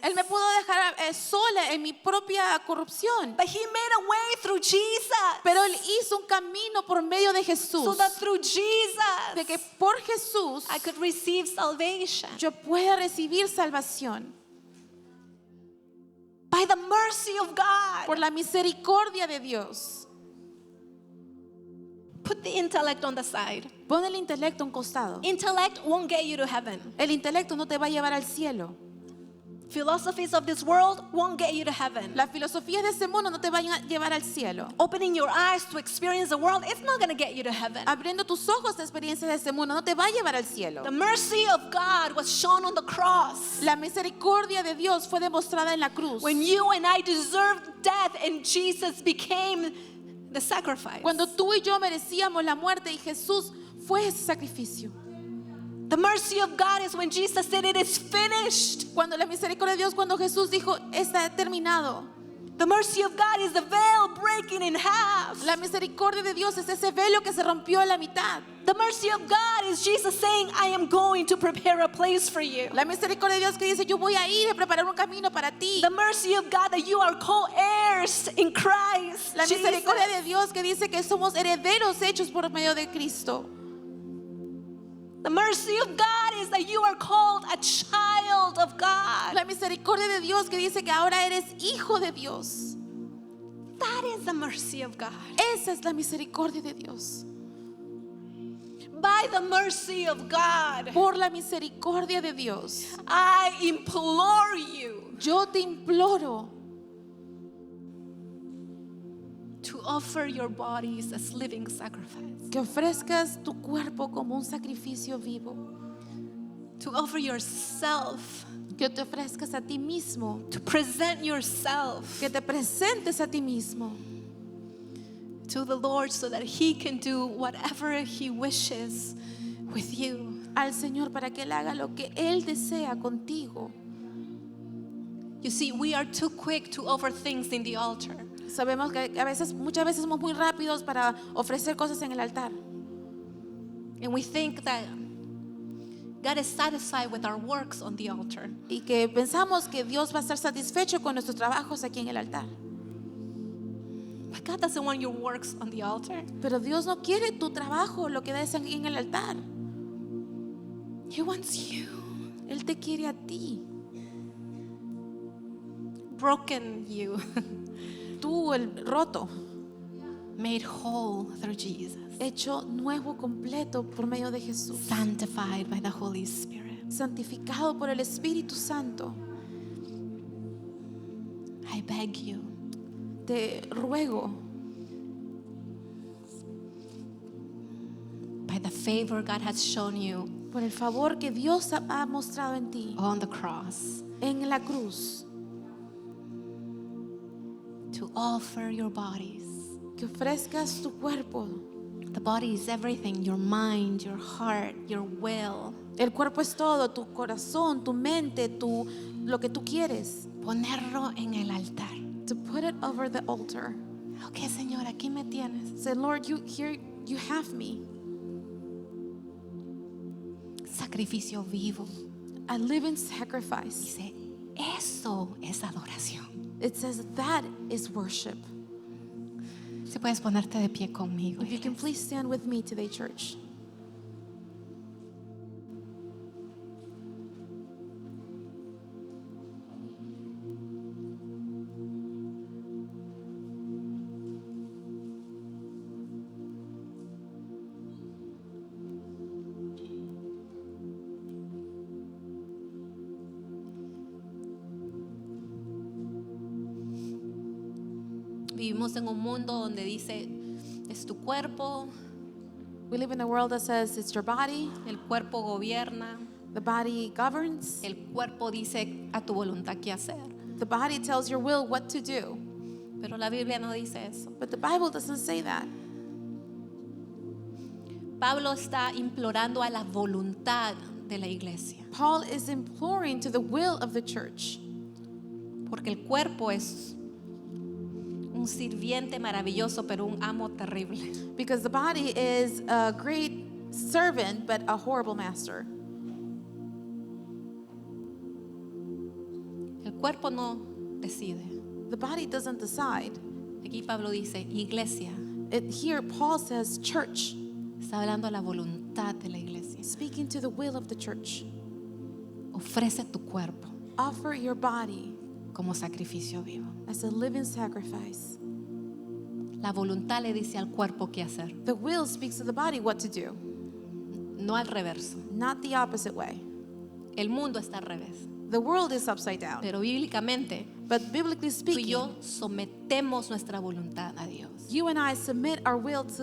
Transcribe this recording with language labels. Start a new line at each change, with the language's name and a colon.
Spanish: Él me pudo dejar sola en mi propia corrupción.
English: But he made a way through Jesus.
Spanish: Pero él hizo un camino por medio de Jesús.
English: So that through Jesus
Spanish: De que por Jesús
English: I could receive salvation.
Spanish: yo pueda recibir salvación.
English: By the mercy of God.
Spanish: Por la misericordia de Dios.
English: Put the intellect on the side.
Spanish: Pon el intelecto a un costado.
English: Intellect won't get you to heaven.
Spanish: El intelecto no te va a llevar al cielo.
English: Philosophies of this world won't get you to heaven.
Spanish: Las filosofías de este mundo no te van a llevar al cielo.
English: Opening your eyes to experience the world, it's not going to get you to heaven.
Spanish: Abriendo tus ojos a experiencias de este mundo no te va a llevar al cielo.
English: The mercy of God was shown on the cross.
Spanish: La misericordia de Dios fue demostrada en la cruz.
English: When you and I deserved death and Jesus became the sacrifice.
Spanish: Cuando tú y yo merecíamos la muerte y Jesús fue ese sacrificio.
English: The mercy of God is when Jesus said it is finished.
Spanish: Cuando la misericordia de Dios, cuando Jesús dijo, está terminado.
English: The mercy of God is the veil breaking in half.
Spanish: La misericordia de Dios es ese velo que se rompió a la mitad.
English: The mercy of God is Jesus saying, I am going to prepare a place for you.
Spanish: La misericordia de Dios que dice, yo voy a ir a preparar un camino para ti.
English: The mercy of God that you are co-heirs in Christ.
Spanish: La
English: Jesus.
Spanish: misericordia de Dios que dice que somos herederos hechos por medio de Cristo.
English: The mercy of God is that you are called a child of God.
Spanish: La misericordia de Dios que dice que ahora eres hijo de Dios.
English: That is the mercy of God.
Spanish: Esa es la misericordia de Dios.
English: By the mercy of God,
Spanish: Por la misericordia de Dios,
English: I implore you
Spanish: yo te imploro
English: to offer your bodies as living sacrifice.
Spanish: que ofrezcas tu cuerpo como un sacrificio vivo,
English: To offer yourself,
Spanish: que te ofrezcas a ti mismo,
English: to present yourself
Spanish: que te presentes a ti mismo
English: to the Lord so that He can do whatever He wishes with you.
Spanish: al Señor para que Él haga lo que Él desea contigo.
English: You see, we are too quick to offer things in the altar.
Spanish: Sabemos que muchas veces somos muy rápidos para ofrecer cosas en el altar.
English: And we think that God is satisfied with our works on the altar.
Spanish: Y que pensamos que Dios va a estar satisfecho con nuestros trabajos aquí en el altar.
English: But God doesn't want your works on the altar.
Spanish: Pero Dios no quiere tu trabajo, lo que des aquí en el altar.
English: He wants you.
Spanish: Él te quiere a ti.
English: Broken you.
Spanish: Tú, el roto,
English: Made whole through Jesus.
Spanish: hecho nuevo completo por medio de Jesús.
English: Sanctified by the Holy Spirit.
Spanish: Santificado por el Espíritu Santo.
English: I beg you,
Spanish: Te ruego,
English: by the favor God has shown you
Spanish: por el favor que Dios ha mostrado en ti,
English: on the cross,
Spanish: en la cruz,
English: to offer your bodies.
Spanish: que ofrezcas tu cuerpo.
English: The body is everything, your mind, your heart, your will.
Spanish: El cuerpo es todo, tu corazón, tu mente, lo que tú quieres. Ponerlo en el altar.
English: To put it over the altar.
Spanish: Ok, Señor, aquí me tienes.
English: Say, Lord, you have me.
Spanish: Sacrificio vivo.
English: A living sacrifice.
Spanish: Dice, eso es adoración.
English: It says that is worship.
Spanish: Si puedes ponerte de pie conmigo.
English: If you can please stand with me today, church.
Spanish: Vivimos en un mundo donde dice, es tu cuerpo,
English: We live in a world that says it's your body,
Spanish: el cuerpo gobierna,
English: the body governs,
Spanish: el cuerpo dice a tu voluntad qué hacer.
English: the body tells your will what to do.
Spanish: Pero la Biblia no dice eso.
English: But the Bible doesn't say that.
Spanish: Pablo está implorando a la voluntad de la iglesia.
English: Paul is imploring to the will of the church.
Spanish: Porque el cuerpo es un sirviente maravilloso, pero un amo terrible.
English: Because the body is a great servant, but a horrible master.
Spanish: El cuerpo no decide.
English: The body doesn't decide.
Spanish: Aquí Pablo dice, iglesia.
English: Here, Paul says, church,
Spanish: Está hablando de la voluntad de la iglesia.
English: speaking to the will of the church.
Spanish: Ofrece tu cuerpo
English: Offer your body
Spanish: como sacrificio vivo.
English: as a living sacrifice.
Spanish: La voluntad le dice al cuerpo qué hacer,
English: The will speaks to the body what to do,
Spanish: no al reverso.
English: not the opposite way.
Spanish: El mundo está al revés.
English: The world is upside down.
Spanish: Pero bíblicamente,
English: But biblically
Spanish: tú y
English: speaking,
Spanish: yo sometemos nuestra voluntad a Dios.
English: you and I submit our will to